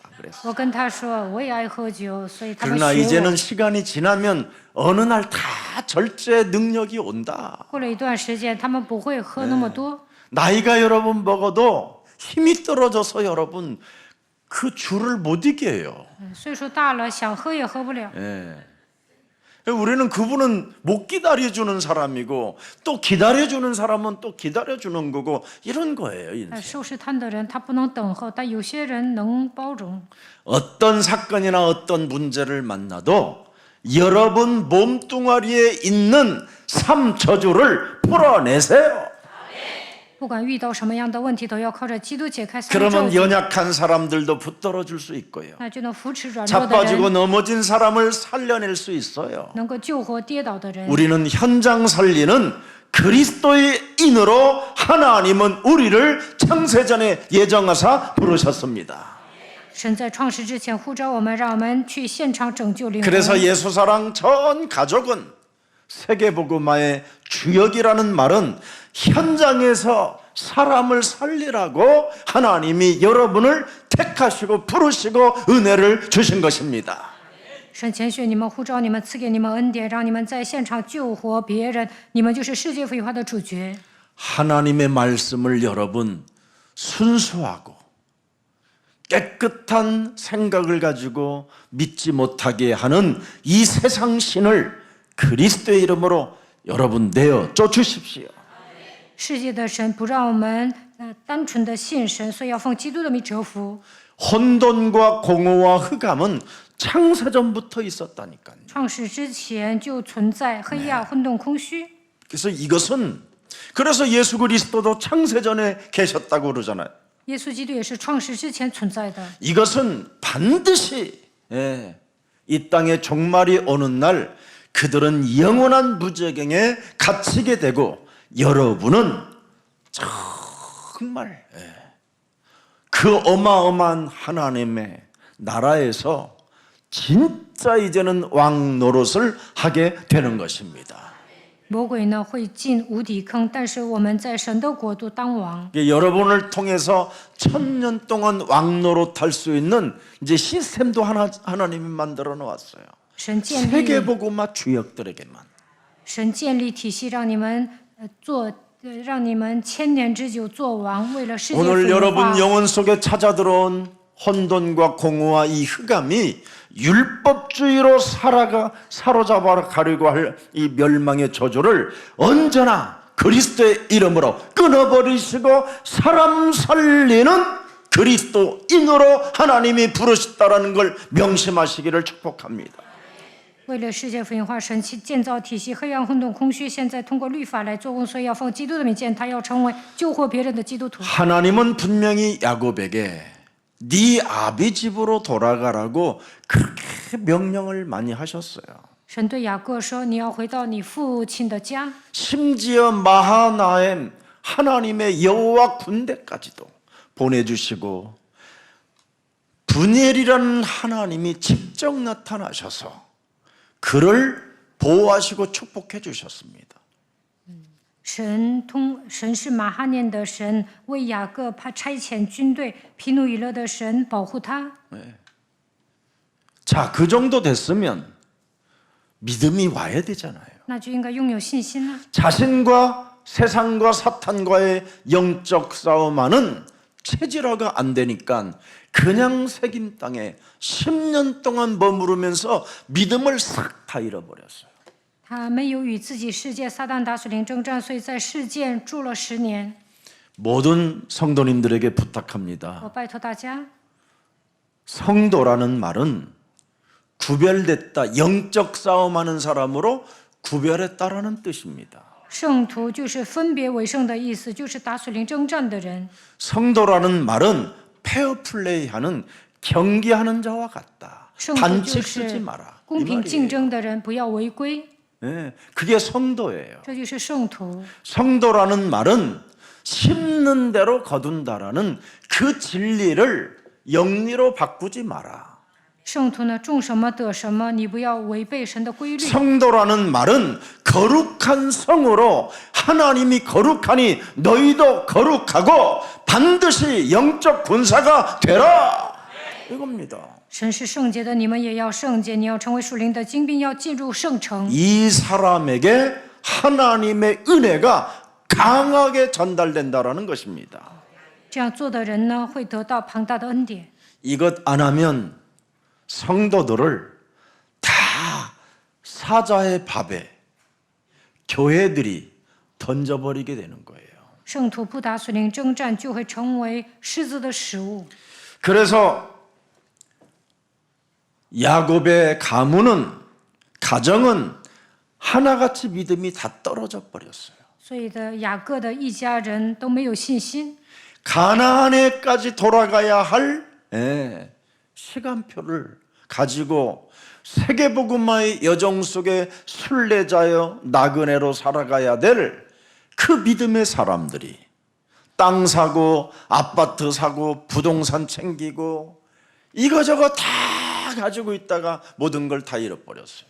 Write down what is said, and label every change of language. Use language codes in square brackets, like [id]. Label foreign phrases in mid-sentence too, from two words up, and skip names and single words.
[ko] 그랬어요. [zh] 我跟他说，我也爱喝酒，所以他们 [ko] 그러나 [zh] 学 [ko] 이제는 [zh] 我。 [ko] 시간이 지나면 어느 날 다 절제 능력이 온다. [zh] 过了一段时间，他们不会喝那么多。 [ko] 나이가 여러분 먹어도 힘이 떨어져서 여러분 그 줄을 못 이겨요. [zh] 岁数大了，想喝也喝不了。 [ko] 우리는 그분은 못 기다려주는 사람이고 또 기다려주는 사람은 또 기다려주는 거고 이런 거예요. 인생. [zh] 受试探的人他不能等候，但有些人能包容。 [ko] 어떤 사건이나 어떤 문제를 만나도 여러분 몸뚱아리에 있는 삶 저주를 풀어내세요. [zh] 不管遇到什么样的问题，都要靠着基督解开三咒 [ko] 그러면 연약한 사람들도 붙들어 줄 수 있고요. [zh] 那就能扶持软弱的 [ko] 자빠지고 [zh] 人， [ko] 넘어진 사람을 살려낼 수 있어요. [zh] 能够救活跌倒的人。 [ko] 우리는 현장 살리는 그리스도의 인으로 하나님은 우리를 창세전에 예정하사 부르셨습니다. [zh] 神在创世之前呼召我们，让我们去现场拯救灵魂。 [ko] 그래서 예수사랑 전 가족은 세계복음화의 주역이라는 말은 현장에서 사람을 살리라고 하나님이 여러분을 택하시고 부르시고 은혜를 주신 것입니다. [zh] 神拣选你们，呼召你们，赐给你们恩典，让你们在现场救活别人。你们就是世界福音化的主角。 [ko] 하나님의 말씀을 여러분 순수하고 깨끗한 생각을 가지고 믿지 못하게 하는 이 세상 신을 그리스도의 이름으로 여러분 내어 쫓으십시오. [zh] 世界的神不让我们单纯的信神，所以要奉基督的名折服。 [ko] 혼돈과 공허와 흑암은 창세전부터 있었다니까요. [zh] 创世之前就存在黑暗、混沌、空虚。 [ko] 그래서 예수 그리스도도 창세전에 계셨다고 그러잖아요. [zh] 耶稣基督也是创世之前存在的。 [ko] 이것은 반드시 이 땅의 종말이 오는 날 그들은 영원한 무저갱에 갇히게 되고 여러분은 정말 그 어마어마한 하나님의 나라에서 진짜 이제는 왕 노릇을 하게 되는 것입니다. [zh] 魔鬼呢会进无底坑，但是我们在神的国度当王。 [ko] 여러분을 통해서 1000년 동안 왕노릇할 수 있는 이제 시스템도 하나님이 만들어 놓았어요. [zh] 神建立 [ko] 세계복음화 주역들에게만. [zh] 神建立体系，让你们让你们千年之久做王，为了世界 [ko] 오늘 [zh] 福音化。 [ko] 여러분 영혼 속에 찾아들어온 혼돈과 공허와 이 흑암이 율법주의로 사로잡아 가려고 할 이 멸망의 저주를 언제나 그리스도의 이름으로 끊어버리시고 사람 살리는 그리스도인으로 하나님이 부르셨다라는 걸 명심하시기를 축복합니다. [zh] 为了世界福音化，神建造体系，黑暗混沌空虚，现在通过律法来做工，所以要奉基督的名见他，要成为救活别人的基督徒。 [ko] 하나님은 분명히 야곱에게 네 아비 집으로 돌아가라고 그렇게 명령을 많이 하셨어요. [zh] 神对雅各说：“你要回到你父亲的家。 [ko] 심지어 마하나임 하나님의 여호와 군대까지도 보내주시고 분엘이라는 하나님이 직접 나타나셔서 그를 보호하시고 축복해 주셨습니다. [zh] 神是马哈念的神，为雅各差遣军队，毗努以勒的神保护他。 [ko] 자, 그 정도 됐으면 믿음이 와야 되잖아요. [zh] 那就应该拥有信心了。 [ko] 자신과 세상과 사탄과의 영적 싸움하는 체질화가 안 되니까 그냥 새김 땅에 10년 동안 머무르면서 믿음을 싹 다 잃어버렸어요. [zh] 他没有与自己世界撒旦打属灵征战，所以在世界住了10年。 [ko] 모든 성도님들에게 부탁합니다. [zh] 我拜托大家， [ko] 성도라는 말은 구별됐다, 영적 싸움하는 사람으로 구별했다라는 뜻입니다. [zh] 圣徒就是分别为圣的意思，就是打属灵征战的人。 [ko] 성도라는 말은 페어플레이하는 경기하는 자와 같다. [zh] 圣徒 [ko] 반칙 [zh] 就 [ko] 쓰지 [zh] 是 [ko] 마라. [zh] 公 [ko] 이 [zh] 平竞 [ko] 말이에요. [zh] 争的人，不要违规， [ko] 네, 그게 성도예요. [zh] 这就是圣徒。 [ko] 성도라는 말은 심는 대로 거둔다라는 그 진리를 영리로 바꾸지 마라. [zh] 圣徒呢，种什么得什么，你不要违背神的规律。 [ko] 성도라는 말은 거룩한 성으로 하나님이 거룩하니 너희도 거룩하고 반드시 영적 군사가 되라. 이겁니다. [zh] 神是圣洁的，你们也要圣洁。你要成为属灵的精兵，要进入圣城。 [ko] 이 사람에게 하나님의 은혜가 강하게 전달된다라는 것입니다. [zh] 这样做的人呢，会得到庞大的恩典。 [ko] 이것 안 하면 성도들을 다 사자의 밥에 교회들이 던져버리게 되는 거예요. [zh] 圣徒不打属灵征战，就会成为狮子的食物。 [ko] 그래서 야곱의 가정은 하나같이 믿음이 다 떨어져 버렸어요. [zh] 所以的雅各的一家人都没有信心。 [ko] 가나안에까지 돌아가야 할 시간표를 가지고 세계복음화의 여정 속에 순례자여 나그네로 살아가야 될 그 믿음의 사람들이 땅 사고 아파트 사고 부동산 챙기고 이거저거 다 가지고 있다가 모든 걸 다 잃어버렸어요.